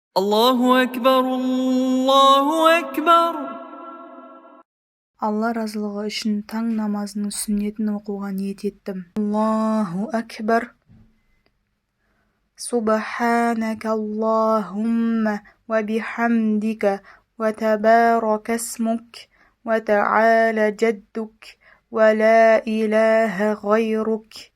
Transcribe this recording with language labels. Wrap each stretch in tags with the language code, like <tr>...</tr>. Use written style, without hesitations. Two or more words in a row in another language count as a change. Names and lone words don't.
<ar>الله أكبر الله أكبر.</ar> <kk>Алла разылығы үшін таң намазының сүннетін оқуға ниет еттім.</kk> <ar>الله أكبر. سبحانك اللهم وبحمدك وتبارك اسمك وتعالى جدك ولا إله غيرك.</ar>